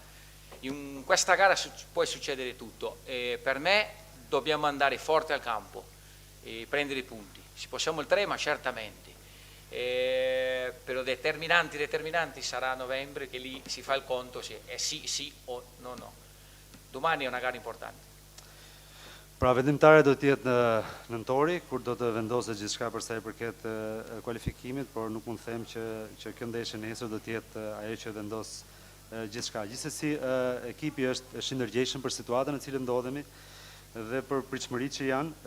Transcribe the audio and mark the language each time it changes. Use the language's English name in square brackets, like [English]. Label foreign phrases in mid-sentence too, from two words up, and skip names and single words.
[Italian] In questa gara può succedere tutto, per me dobbiamo andare forte al campo e prendere i punti. Se possiamo il 3, ma certamente. Però determinanti sarà a novembre, che lì si fa il conto se è sì o no. Domani è una gara importante. [Albanian] Pra vendimtare do të jetë në nëntori, kur do të vendoset gjithçka për sa i përket kualifikimit, por nuk mund të them që kjo ndeshje nesër do të jetë ajo që vendos gjithçka. Gjithsesi, ekipi është i ndërgjegjshëm për situatën në cilën ndodhemi dhe për pritshmëritë që janë.